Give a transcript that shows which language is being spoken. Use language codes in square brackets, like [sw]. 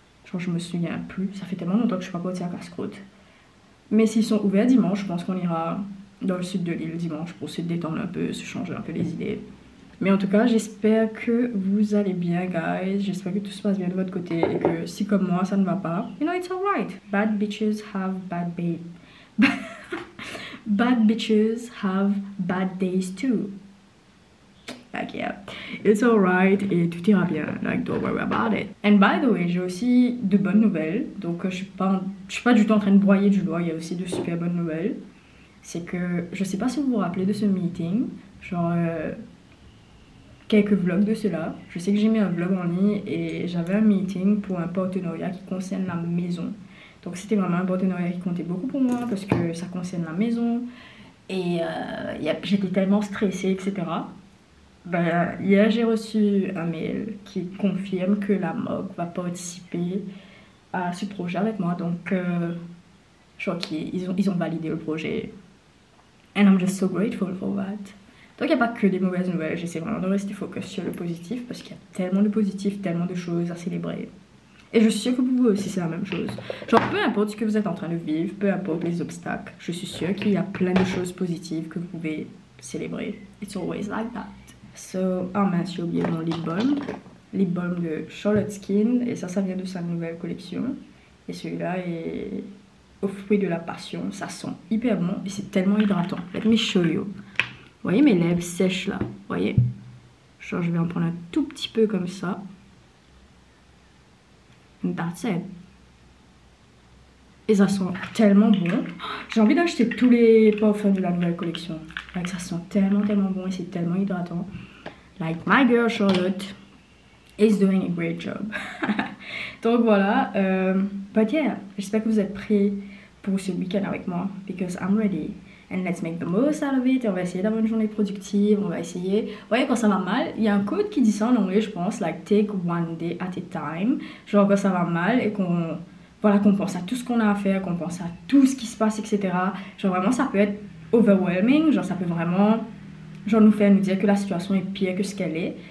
[fr] Genre je me souviens plus, ça fait tellement longtemps que je suis pas partie à Casse-Croûte. Mais s'ils sont ouverts dimanche, je pense qu'on ira dans le sud de l'île dimanche pour se détendre un peu, se changer un peu les idées. Mais en tout cas, j'espère que vous allez bien, guys. J'espère que tout se passe bien de votre côté et que si comme moi, ça ne va pas, [en] you know, it's alright. Bad bitches have bad babe. Bad bitches have bad days too. Like, yeah, it's alright [fr] et tout ira bien. [en] Like, don't worry about it. And by the way, [fr] j'ai aussi de bonnes nouvelles. Donc, je suis pas du tout en train de broyer du doigt. Il y a aussi de super bonnes nouvelles. C'est que, je sais pas si vous vous rappelez de ce meeting. Genre, quelques vlogs de cela. Je sais que j'ai mis un vlog en ligne et j'avais un meeting pour un partenariat qui concerne la maison. Donc, c'était vraiment un partenariat qui comptait beaucoup pour moi parce que ça concerne la maison. Et j'étais tellement stressée, etc. Ben, hier j'ai reçu un mail qui confirme que la MOG va participer à ce projet avec moi, donc je crois qu'ils ont validé le projet. [en] And I'm just so grateful for that. [fr] Donc il n'y a pas que des mauvaises nouvelles, j'essaie vraiment de rester focus sur le positif parce qu'il y a tellement de positif, tellement de choses à célébrer. Et je suis sûre que pour vous aussi c'est la même chose. Genre peu importe ce que vous êtes en train de vivre, peu importe les obstacles, je suis sûre qu'il y a plein de choses positives que vous pouvez célébrer. [en] It's always like that. [fr] So, mince, j'ai oublié mon lip balm de Charlotte Skin, et ça vient de sa nouvelle collection. Et celui-là est au fruit de la passion, ça sent hyper bon et c'est tellement hydratant. [en] Let me show you. [fr] Vous voyez mes lèvres sèches là, vous voyez? Genre je vais en prendre un tout petit peu comme ça. [en] And that's it. [fr] Et ça sent tellement bon. J'ai envie d'acheter tous les parfums de la nouvelle collection. [en] Like, [fr] ça sent tellement bon et c'est tellement hydratant. [en] Like my girl Charlotte is doing a great job. [fr] Donc voilà. [en] But yeah, [fr] j'espère que vous êtes prêts pour ce week-end avec moi. [en] Because I'm ready. And let's make the most out of it. [fr] Et on va essayer d'avoir une journée productive. On va essayer. Vous voyez, quand ça va mal, il y a un code qui dit ça en anglais, je pense. [en] Like, take one day at a time. [fr] Genre, quand ça va mal et qu'on... Voilà, qu'on pense à tout ce qu'on a à faire, qu'on pense à tout ce qui se passe, etc. Genre vraiment, ça peut être overwhelming. Genre, ça peut vraiment genre nous dire que la situation est pire que ce qu'elle est.